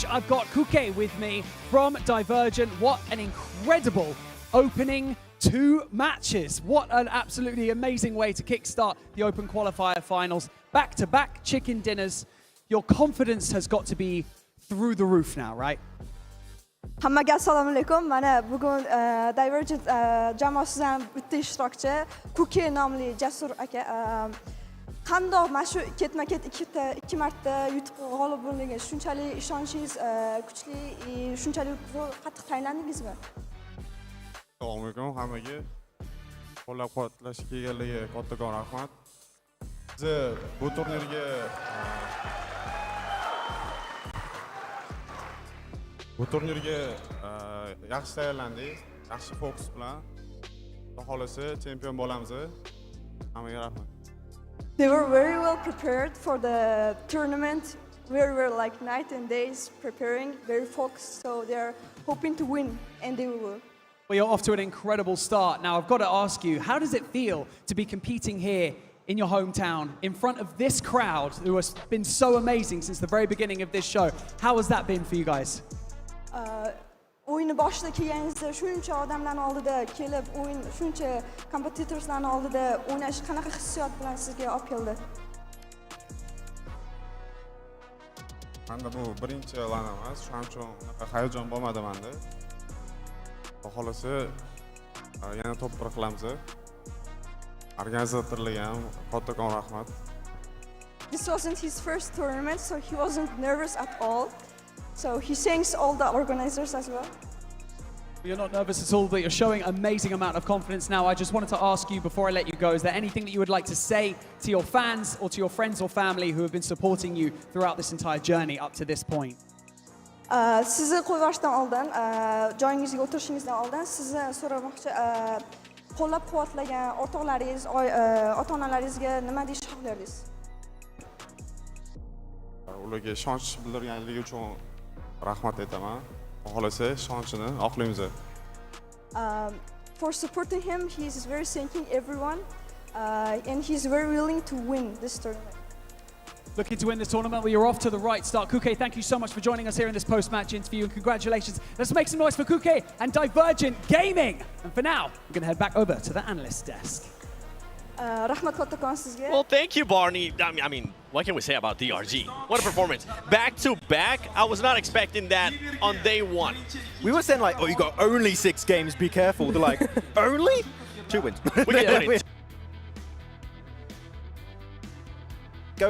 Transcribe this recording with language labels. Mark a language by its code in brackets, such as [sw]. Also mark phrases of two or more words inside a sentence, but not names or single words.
[en] I've got Kuke with me from Divergent. What an incredible opening 2 matches. What an absolutely amazing way to kickstart the Open Qualifier Finals. Back-to-back chicken dinners. Your confidence has got to be through the roof now, right? [uz] Hammaga assalomu alaykum. Mana bugun Divergent jamoasidan bitta ishtirokchi Kuke nomli Jasur aka qandoq mana shu ketma-ket ikki marta yutib g'olib bo'ldingiz? Shunchalik ishonchingiz kuchli, shunchalik qattiq tayinlandingizmi? Assalomu alaykum hammaga. Qo'llab-quvvatlashga kelganligiga kattakon rahmat. Biz bu turnirga yaxshi tayyorlandik, yaxshi fokus bilan. Xudo xolasa chempion bo'lamiz. Hammaga rahmat. [en] They were very well prepared for the tournament. We were like night and days preparing, very focused, so they're hoping to win, and they will. Well, you're off to an incredible start. Now, I've got to ask you, how does it feel to be competing here in your hometown in front of this crowd who has been so amazing since the very beginning of this show? How has that been for you guys? [uz] O'yinni boshida kelganingizda shuncha odamlarning oldida kelib, o'yin shuncha kompetitorslarning oldida o'ynash qanaqa hissiyot bilan sizga olib keldi? Menda bu birinchi lan emas, shuning uchun hayajon bo'lmadi menda. Xudo xolasa yana to'plar qilamiz. Organizatorlarga ham kattakon rahmat. [en] This wasn't his first tournament, so he wasn't nervous at all. So he thanks all the organizers as well. You're not nervous at all, but you're showing amazing amount of confidence now. I just wanted to ask you before I let you go, is there anything that you would like to say to your fans or to your friends or family who have been supporting you throughout this entire journey up to this point? [uz] Sizni qo'yishdan oldin, joyingizga o'tirishingizdan oldin sizni so'ramoqchi, qo'llab-quvvatlagan o'rtoqlaringiz, ota-onalaringizga nima deyish xohlardingiz? Ularga ishonch bildirganligi uchun rahmat aytaman. Xohlasa ishonchini oqlaymiz. [en] For supporting him, he is very thanking everyone, and he's very willing to win this tournament. Looking to win this tournament, well, you're off to the right start. Kuke, thank you so much for joining us here in this post-match interview, and congratulations. Let's make some noise for Kuke and Divergent Gaming. And for now, we're going to head back over to the analyst desk. [uz] Rahmat kattakon sizga. [en] Well, thank you, Barney. I mean, what can we say about DRG? What a performance. Back to back. I was not expecting that on day one. We were saying like, oh, you got only 6 games, be careful. They're like, only? 2 wins. We get only go.